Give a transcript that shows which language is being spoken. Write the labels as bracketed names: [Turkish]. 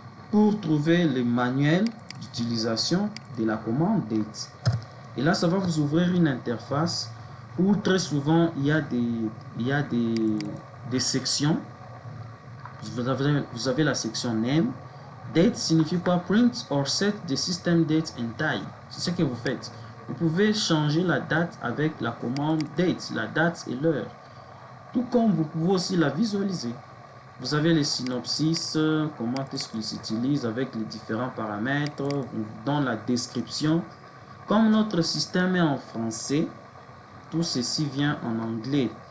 [French] Pour trouver le manuel d'utilisation de la commande date. Et là, ça va vous ouvrir une interface où très souvent il y a des sections. Vous avez la section name. Date signifie quoi? [English] Print or set the system date and time. [French] C'est ce que vous faites. Vous pouvez changer la date avec la commande date, la date et l'heure. Tout comme vous pouvez aussi la visualiser. Vous avez les synopsis, comment est-ce qu'ils s'utilisent avec les différents paramètres, dans la description. Comme notre système est en français, tout ceci vient en anglais.